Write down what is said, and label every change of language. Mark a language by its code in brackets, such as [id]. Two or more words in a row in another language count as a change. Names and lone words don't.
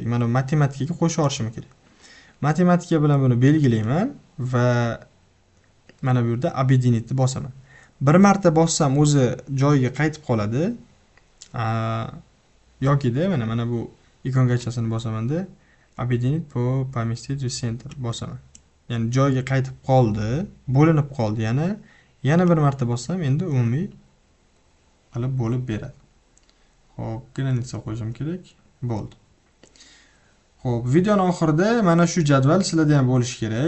[uz] Mana matematikaga qo'shib olishim kerak. Matematika bilan buni belgilayman va mana bu yerda объединить bosaman. Bir marta bossam o'zi joyiga qaytib qoladi. Yoki-da mana bu ikongachasini bosaman-da, [ru] объединить поместить в center bosaman. [uz] Ya'ni joyiga qaytib qoldi, bo'linib qoldi yana bir marta bossam endi umumiy qilib bo'lib beradi. Xo'p, granitsa qo'yishim kerak. Bo'ldi. Xo'p, videoning oxirida mana shu jadval sizlarda ham bo'lishi kerak.